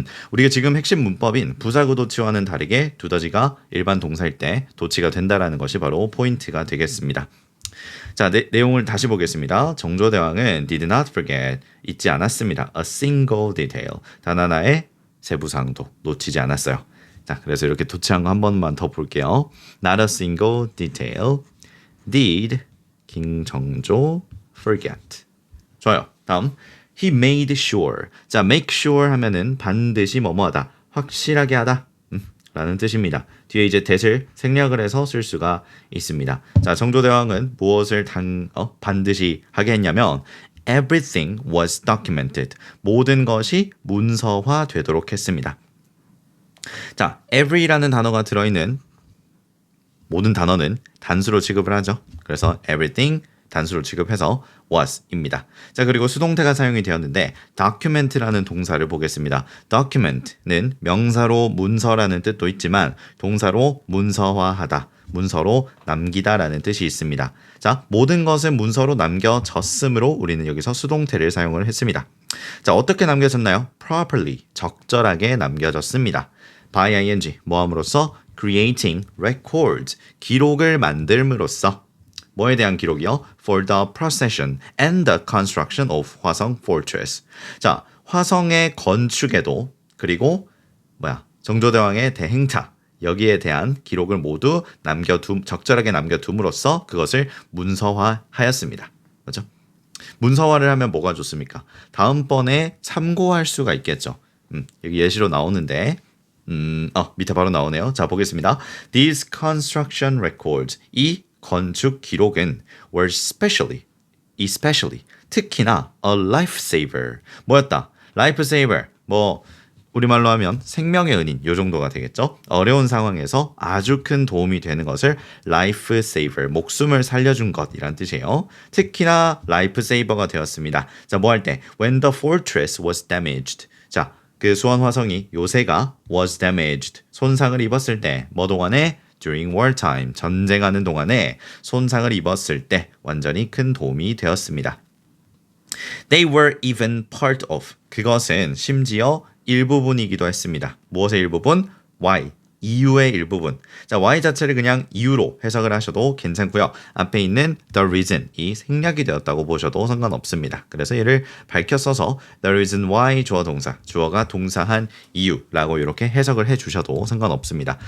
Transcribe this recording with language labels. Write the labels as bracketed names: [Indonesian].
[Korean] 우리가 지금 핵심 문법인 부사구 도치와는 다르게 두더지가 일반 동사일 때 도치가 된다라는 것이 바로 포인트가 되겠습니다. 자, 내용을 다시 보겠습니다. 정조대왕은 [English] did not forget, [Korean] 잊지 않았습니다. [English] a single detail, [Korean] 단 하나의 세부사항도 놓치지 않았어요. 자, 그래서 이렇게 도치한 거 한 번만 더 볼게요. [English] Not a single detail did king 정조 forget. [Korean] 좋아요. [English] 다음, he made sure. [Korean] 자, make sure 하면은 반드시 뭐뭐하다, 확실하게 하다 라는 뜻입니다. 뒤에 이제 that을 생략을 해서 쓸 수가 있습니다. 자, 정조대왕은 무엇을 반드시 하게 했냐면 [English] everything was documented. [Korean] 모든 것이 문서화 되도록 했습니다. 자, every라는 단어가 들어있는 모든 단어는 단수로 취급을 하죠. 그래서 everything 단수로 취급해서 was입니다. 자, 그리고 수동태가 사용이 되었는데 document라는 동사를 보겠습니다. document는 명사로 문서라는 뜻도 있지만 동사로 문서화하다, 문서로 남기다라는 뜻이 있습니다. 자, 모든 것은 문서로 남겨졌으므로 우리는 여기서 수동태를 사용을 했습니다. 자, 어떻게 남겨졌나요? properly, 적절하게 남겨졌습니다. by ing, 뭐함으로써? [English] creating records, [Korean] 기록을 만들므로써. 뭐에 대한 기록이요? [English] For the procession and the construction of 화성 fortress. [Korean] 자, 화성의 건축에도 그리고 정조대왕의 대행차 여기에 대한 기록을 모두 적절하게 남겨둠으로써 그것을 문서화하였습니다. 그렇죠? 문서화를 하면 뭐가 좋습니까? 다음번에 참고할 수가 있겠죠. 여기 예시로 나오는데 밑에 바로 나오네요. 자, 보겠습니다. [English] These construction records, [Korean] 이 건축 기록은 [English] were especially [Korean] 특히나 [English] a lifesaver [Korean] 뭐였다? lifesaver 우리말로 하면 생명의 은인 요 정도가 되겠죠. 어려운 상황에서 아주 큰 도움이 되는 것을 lifesaver 목숨을 살려준 것이란 뜻이에요. 특히나 lifesaver가 되었습니다. 자, 뭐 할 때? [English] When the fortress was damaged. [Korean] 자, 그 수원 화성이 요새가 [English] was damaged [Korean] 손상을 입었을 때 뭐 동안에? [English] During wartime, [Korean] 전쟁하는 동안에 손상을 입었을 때 완전히 큰 도움이 되었습니다. [English] They were even part of, [Korean] 그것은 심지어 일부분이기도 했습니다. 무엇의 일부분? Why, 이유의 일부분. 자, why 자체를 그냥 이유로 해석을 하셔도 괜찮고요. 앞에 있는 the reason, 이 생략이 되었다고 보셔도 상관없습니다. 그래서 얘를 밝혀 써서 [English] the reason why [Korean] 주어 동사, 주어가 동사한 이유라고 이렇게 해석을 해주셔도 상관없습니다.